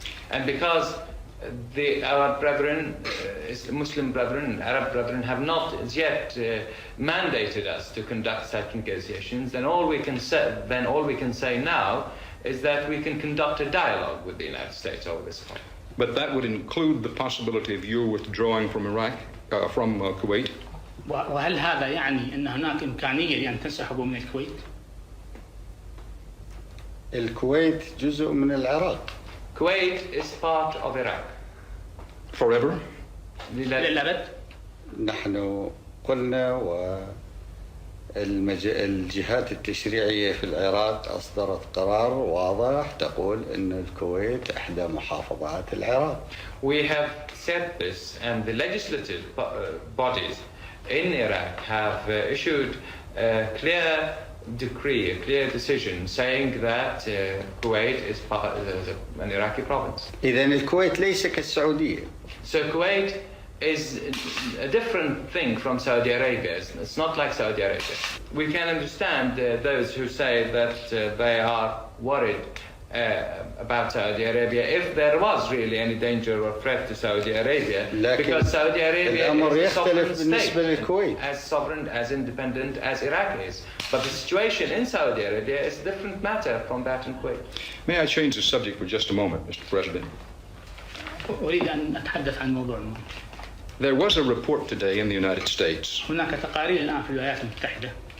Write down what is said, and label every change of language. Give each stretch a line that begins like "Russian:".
English: And because our brethren, Muslim brethren, Arab brethren, have not as yet mandated us to conduct such negotiations, then all we can say now is that we can conduct a dialogue with the United States over this point. But that would include the possibility of you withdrawing from Iraq, from Kuwait?
Arabic: وهل هذا يعني ان هناك امكانيه لان تنسحبوا من الكويت؟ الكويت جزء من العراق.
English: Kuwait is part of Iraq. Forever?
Arabic: للابد؟ نحن قلنا الجهات التشريعية في العراق أصدرت قرار واضح تقول أن الكويت إحدى محافظات العراق.
English: We have said this, and the legislative bodies in Iraq have issued a clear decree, a clear decision saying that Kuwait is an Iraqi province.
Arabic: إذن الكويت ليس كالسعودية.
English: So Kuwait is a different thing from Saudi Arabia. It's not like Saudi Arabia. We can understand those who say that they are worried about Saudi Arabia if there was really any danger or threat to Saudi Arabia, because Saudi Arabia is a sovereign state, as sovereign, as independent as Iraq is. But the situation in Saudi Arabia is a different matter from that in Kuwait. May I change the subject for just a moment, Mr. President?
Arabic: أريد أن أتحدث عن موضوع ما.
English: There was a report today in the United States
Arabic: هناك تقارير الآن في الولايات المتحدة